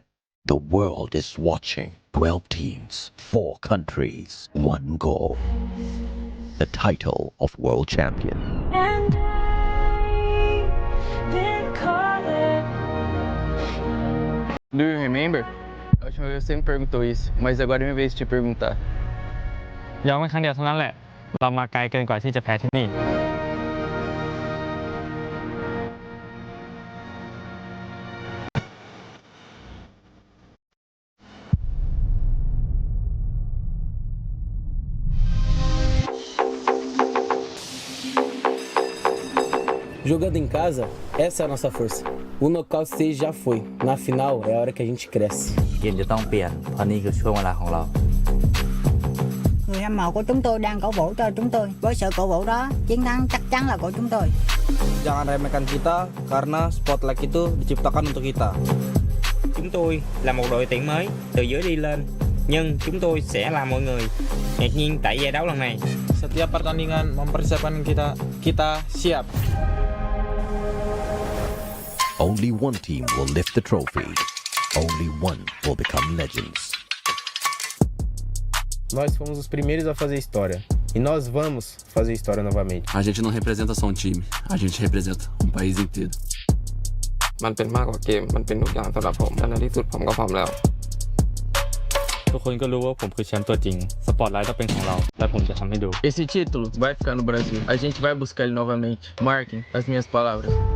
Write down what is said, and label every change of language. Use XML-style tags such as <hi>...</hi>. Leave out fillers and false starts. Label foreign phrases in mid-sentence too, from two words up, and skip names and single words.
<en>The world is watching. 12 teams, 4 countries, 1 goal. The title of world champion. And I didn't call it. Do you remember?</en> <pt>A última vez você me perguntou isso, mas agora é minha vez de te perguntar.</pt> <th>ย้อนไปครั้งเดียวเท่านั้นแหละ เรามาไกลเกินกว่าที่จะแพ้ที่นี่</th> <pt>Jogando em casa, essa é a nossa força. O</pt> <en>knockout stage</en> <pt>já foi. Na final é a hora que a gente cresce.</pt> <th>เกมจะต้องเปลี่ยนเพราะนี่คือช่วงเวลาของเรา</th> <vi>Người hâm mộ của chúng tôi đang cổ vũ cho chúng tôi. Với sự cổ vũ đó, chiến thắng chắc chắn là của chúng tôi.</vi> <id>Jangan remehkan kita karena spotlight itu diciptakan untuk kita.</id> <vi>Chúng tôi là một đội tuyển mới từ dưới đi lên, nhưng chúng tôi sẽ làm mọi người ngạc nhiên tại giải đấu lần này.</vi> <id>Setiap pertandingan mempersiapkan kita siap.</id> <en>Only one team will lift the trophy. Only one will become legends.</en> <pt>Nós fomos os primeiros a fazer história. E nós vamos fazer história novamente. A gente não representa só um time, a gente representa um país inteiro.</pt> <th>มันเป็นมากกว่าเกม มันเป็นทุกอย่างสำหรับผมและในที่สุดผมก็พร้อมแล้ว ทุกคนก็รู้ว่าผมคือแชมป์ตัวจริง สปอตไลท์ต้องเป็นของเรา และผมจะทำให้ดู</th> <pt>Esse título vai ficar no Brasil. A gente vai buscar ele novamente. Marquem as minhas palavras.</pt>